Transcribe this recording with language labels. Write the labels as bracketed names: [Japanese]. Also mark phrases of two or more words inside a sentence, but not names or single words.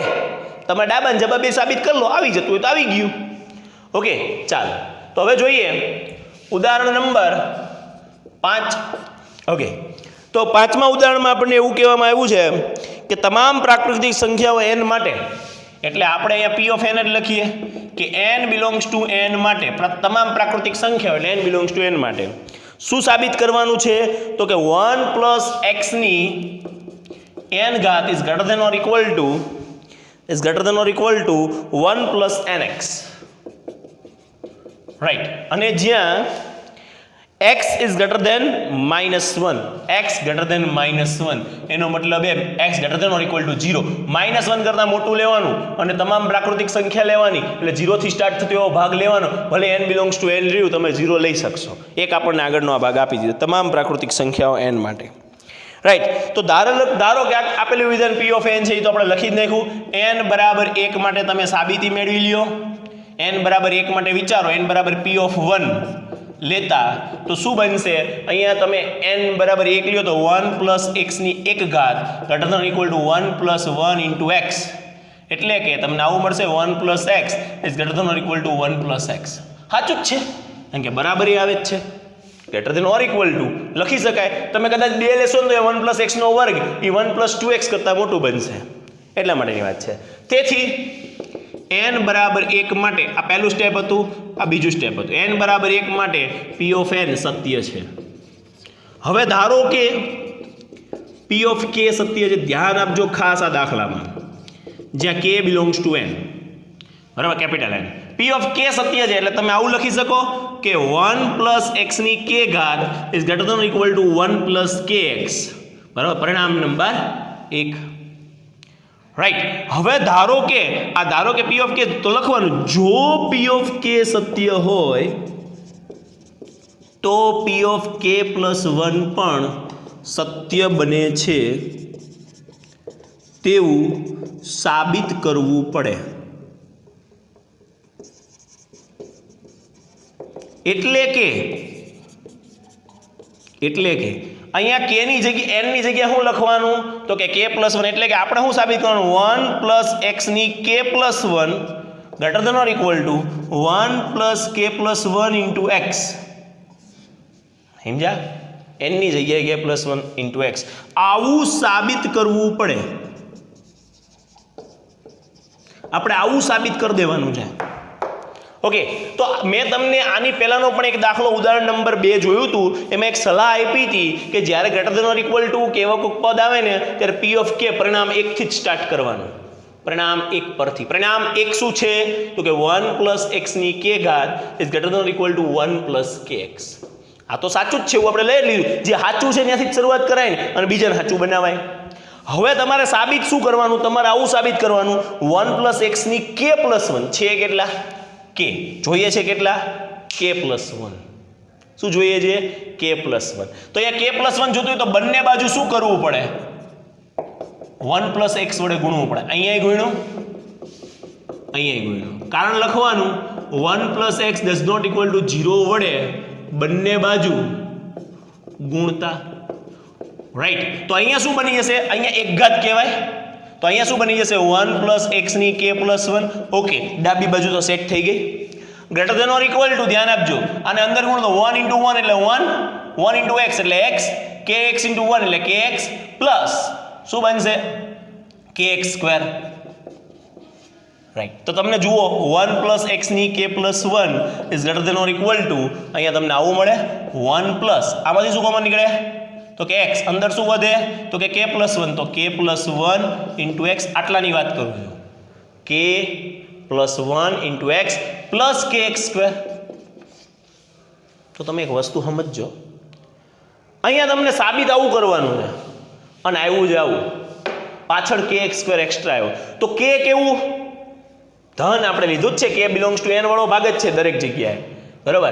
[Gujarati] તમે ડાબાને જવાબ એ સાબિત કરી લો, આવી જતું હોય તો આવી ગયું. ઓકે, ચાલો તો હવે જોઈએ ઉદાહરણ નંબર 5. ઓકે, તો 5મા ઉદાહરણમાં આપણને એવું કહેવામાં આવ્યું છે કે તમામ પ્રાકૃતિક સંખ્યાઓ n માટે, એટલે આપણે અહીંયા [English] p of n [Gujarati] જ લખીએ કે [English] n belongs to n [Gujarati] માટે, તમામ પ્રાકૃતિક સંખ્યાઓ એટલે [English] n belongs to n [Gujarati] માટે શું સાબિત કરવાનું છે તો કે 1 + x ની n ઘાત [English] is greater than or equal to [Gujarati] 1 + nx. રાઈટ, અને જ્યાં x [English] is greater than [Gujarati] -1, x [English] greater than [Gujarati] -1 એનો મતલબ એમ x [English] greater than or equal to [Gujarati] 0, -1 કરતાં મોટું લેવાનું અને તમામ પ્રાકૃતિક સંખ્યા લેવાની, એટલે 0 થી સ્ટાર્ટ થતો એવો ભાગ લેવાનો. ભલે [English] n belongs to n [Gujarati] રહ્યું, તમે 0 લઈ શકશો. એક આપણને આગળનો આ ભાગ આપી દીધો તમામ પ્રાકૃતિક સંખ્યાઓ n માટે. રાઈટ, તો ધારો કે આપેલું વિધાન [English] p of n [Gujarati] છે એ તો આપણે લખી જ નાખ્યું. n બરાબર 1 માટે તમે સાબિતી મેળવી લ્યો. n બરાબર 1 માટે વિચારો, n બરાબર [English] p of 1 [Gujarati] લેતા તો શું બનશે? અહીંયા તમે n બરાબર 1 લ્યો તો 1 + x ની 1 ઘાત [English] greater than or equal to [Gujarati] 1 + 1 into x, એટલે કે તમને આવું મળશે 1 + x [English] is greater than or equal to [Gujarati] 1 + x. સાચું જ છે, કારણ કે બરાબર આવે જ છે. [English] greater than or equal to [Gujarati] લખી શકાય. તમે કદાચ 2 લેશો ને તો 1 + x નો વર્ગ એ 1 + 2x કરતાં મોટું બનશે, એટલા માટેની વાત છે. તેથી n બરાબર 1 માટે આ પહેલું સ્ટેપ હતું, આ બીજું સ્ટેપ હતું. n બરાબર 1 માટે [English] p of n [Gujarati] સત્ય છે. હવે ધારો કે [English] p of k [Gujarati] સત્ય છે. ધ્યાન આપજો ખાસ આ દાખલામાં, જ્યાં [English] k belongs to n, [Gujarati] બરાબર, કેપિટલ N. [English] p of k [Gujarati] સત્ય છે એટલે તમે આવું લખી શકો કે 1 + x ની k ઘાત [English] is greater than or equal to [Gujarati] 1 + kx, બરાબર, પરિણામ નંબર 1. રાઈટ, હવે ધારો કે [English] p of k [Gujarati] તો લખવાનું, જો [English] p of k [Gujarati] સત્ય હોય તો [English] p of k [Gujarati] + 1 પણ સત્ય બને છે તેવું સાબિત કરવું પડે. એટલે કે અહીંયા k ની જગ્યાએ n ની જગ્યાએ શું લખવાનું તો કે k + 1, એટલે કે આપણે શું સાબિત કરવાનું? [English] 1 + x ની k + 1 greater than or equal to 1 + k + 1 into x. [Gujarati] સમજ્યા? n ની જગ્યાએ k + 1 into x આવું સાબિત કરવું પડે. આપણે આવું સાબિત કરી દેવાનું છે. ઓકે, તો મેં તમને આની પહેલાનો પણ એક દાખલો ઉદાહરણ નંબર 2 જોયું હતું. એમાં એક સલાહ આપી હતી કે જ્યારે [English] greater than or equal to [Gujarati] કેવો કોઈક પદ આવે ને ત્યારે [English] p of k [Gujarati] પરિણામ 1 થી જ સ્ટાર્ટ કરવાનું. પરિણામ 1 પરથી. પરિણામ 1 શું છે તો કે 1 + x ની k ઘાત [English] is greater than or equal to [Gujarati] 1 + kx. આ તો સાચું જ છે, એવું આપણે લઈ લીધું. જે સાચું છે ત્યાંથી જ શરૂઆત કરાય ને અને બીજાને સાચું બનાવાય. હવે તમારે સાબિત શું કરવાનું? તમારે આવું સાબિત કરવાનું 1 + x ની k + 1 છે કેટલા? k જોઈએ છે કેટલા? k + 1. શું જોઈએ છે? k + 1. તો અહીંયા k + 1 જોતું હોય તો બંને બાજુ શું કરવું પડે? 1 + x વડે ગુણવું પડે. અહીંયા ગુણ્યું, અહીંયા ગુણ્યું. કારણ લખવાનું 1 + x [English] does not equal to [Gujarati] 0 વડે બંને બાજુ ગુણતા. રાઈટ, તો અહીંયા શું બની જશે? અહીંયા 1 ઘાત કહેવાય. તો અહીંયા શું બની જશે? 1 + x ની k + 1. ઓકે, ડાબી બાજુ તો સેટ થઈ ગઈ. [English] greater than or equal to, [Gujarati] ધ્યાન આપજો, અને અંદર ગુણ તો 1 × 1 એટલે 1 × x એટલે x, kx × 1 એટલે kx પ્લસ શું બનશે? [English] kx². [Gujarati] રાઈટ, તો તમને જુઓ [English] 1 + x ની k + 1 is greater than or equal to, [Gujarati] અહીંયા તમને આવું મળે 1 + આમાંથી શું કોમન નીકળે? તો કે x અંદર શું વધે તો કે k + 1 તો k + 1 * x આટલાની વાત કરું છું k + 1 * x + kx². તો તમે એક વસ્તુ સમજજો, અહીંયા તમને સાબિત આવું કરવાનું છે અને આવ્યું જ આવું, પાછળ kx² એક્સ્ટ્રા આવ્યો તો k કેવું ધન આપણે લીધું જ છે, k [English] belongs to [Gujarati] n વાળો ભાગ જ છે દરેક જગ્યાએ, બરાબર.